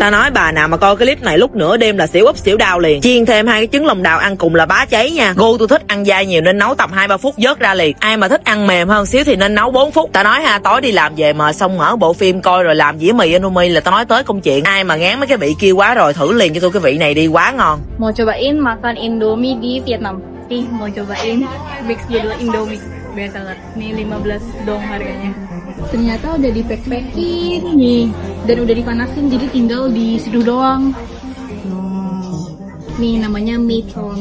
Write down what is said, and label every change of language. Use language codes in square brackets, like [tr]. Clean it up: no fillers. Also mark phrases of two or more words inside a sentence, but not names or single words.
[vi] Ta nói bà nào mà coi cái clip này lúc nửa đêm là xỉu úp xỉu đau liền. Chiên thêm 2 cái trứng lòng đào ăn cùng là bá cháy nha. Gu tôi thích ăn dai nhiều nên nấu tầm 2-3 phút vớt ra liền. Ai mà thích ăn mềm hơn xíu thì nên nấu 4 phút. Ta nói ha, tối đi làm về mà xong mở bộ phim coi rồi làm dĩa mì Indomie là ta nói tới công chuyện. Ai mà ngán mấy cái vị kia quá rồi thử liền cho tôi cái vị này đi, quá ngon. [id] Mau cobain makan Indomie di Vietnam. Nih, mau cobain mix judul Indomie. Biasa banget. Nih 15 dong harganya. Ternyata udah di-pack-packin nih dan udah dipanasin jadi tinggal diseduh doang. Nih namanya Mitron.